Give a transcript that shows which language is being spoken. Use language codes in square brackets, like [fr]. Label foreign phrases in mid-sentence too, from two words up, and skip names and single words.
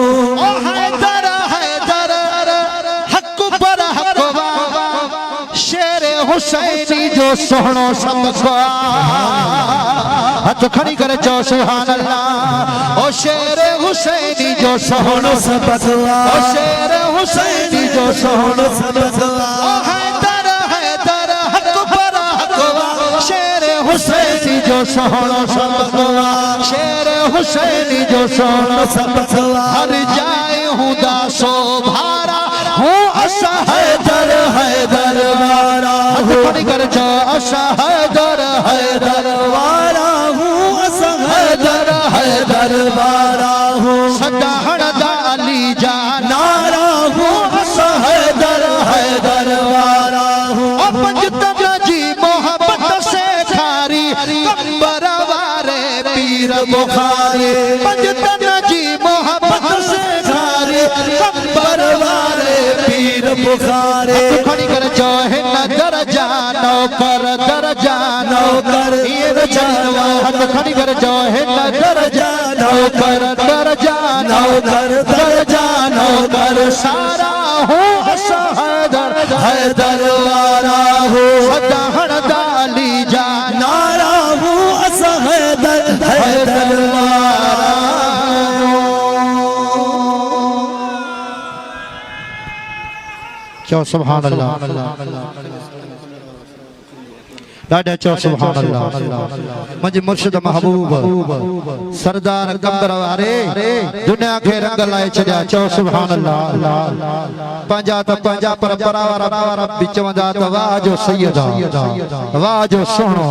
[sd] हैदर हैदर हक पर हकवा शेर हुसैनी जो सोहणो सबको हाथ खड़ी करे चो [ar] سبحان الله. [sd] ओ शेर हुसैनी जो सोहणो सबको। ओ शेर हुसैनी जो सोहणो सबको। ओ हैदर हैदर हक पर हकवा शेर हुसैनी जो सोहणो सबको। शेर हुसैनी जो सोहणो सबको। हर जाए हुदा सो भारा हूँ असा हैदर हैदर वारा हूँ। कर जो असा हैदर हैदर वारा हूँ असा हैदर हैदर वारा हूँ। सजाहण दा अली जा नारा हूँ असा हैदर हैदर वारा हूँ। पंजतन जी मोहब्बत से खारी कंबर वारे पीर बुखारी। पंजतन जी मोहब्बत से खारी कंबर वारे पीर बुखारी। खड़ी कर जो है दरजा नौकर ये रचनवा। हाथ खड़ी कर जो है दरजा नौकर सारा हूँ असा हैदर हैदर वारा हूँ। सजाहण दा अली जा नारा हूँ असा हैदर हैदर वारा हूँ। क्यों [ar] سبحان الله [sd] ॾाढा चओ [ar] سبحان الله. [sd] मुंहिंजे मुर्शिद महबूब सरदार कंबर वारे दुनिया खे रंग लाए छॾिया। चओ [ar] سبحان الله. [sd] पंहिंजा त पंहिंजा परंपरा वारा बि चवंदा त वाह जो सैयद वाह जो सुहिणो।